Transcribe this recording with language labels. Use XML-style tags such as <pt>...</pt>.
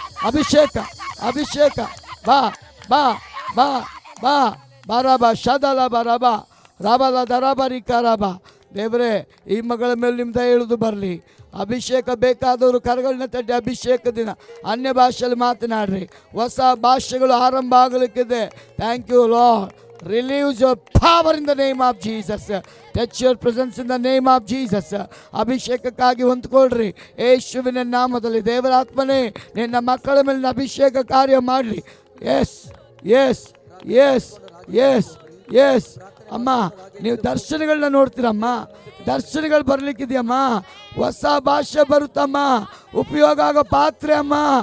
<kn>ಅಭಿಷೇಕ ಅಭಿಷೇಕ. ಬಾ ಬಾ ಬಾ ಬಾ ಬಾರಾಬ ಶದಲ ಬರಬ ರಾಬಲ ದರಾಬರಿ ಕರಾಬ. ದೇವರೇ, ಈ ಮಗಳ ಮೇಲೆ ನಿಮ್ಮ ದಯ ಇಳಿದು ಬರಲಿ. ಅಭಿಷೇಕ ಬೇಕಾದವರು ಕರಗಳನ್ನ ತಟ್ಟಿ ಅಭಿಷೇಕ ದಿನ ಅನ್ಯ ಭಾಷೆಯಲ್ಲಿ ಮಾತನಾಡ್ರಿ. ಹೊಸ ಭಾಷೆಗಳು ಆರಂಭ ಆಗಲಿಕ್ಕಿದೆ.</kn> <en>Thank you Lord. Release your power in the name of Jesus. Touch your presence in the name of Jesus.</en> <kn>ಅಭಿಷೇಕಕ್ಕಾಗಿ ಹೊಂದ್ಕೊಳ್ರಿ ಯೇಸುವಿನ ನಾಮದಲ್ಲಿ. ದೇವರ ಆತ್ಮನೇ, ನಿನ್ನ ಮಕ್ಕಳ ಮೇಲಿನ ಅಭಿಷೇಕ ಕಾರ್ಯ ಮಾಡಲಿ. S S S S S. ಅಮ್ಮ, ನೀವು ದರ್ಶನಗಳನ್ನ ನೋಡ್ತೀರಮ್ಮ, ದರ್ಶನಗಳು ಬರಲಿಕ್ಕಿದೆಯಮ್ಮ, ಹೊಸ ಭಾಷೆ ಬರುತ್ತಮ್ಮ, ಉಪಯೋಗ ಆಗೋ ಪಾತ್ರೆ ಅಮ್ಮ.</kn>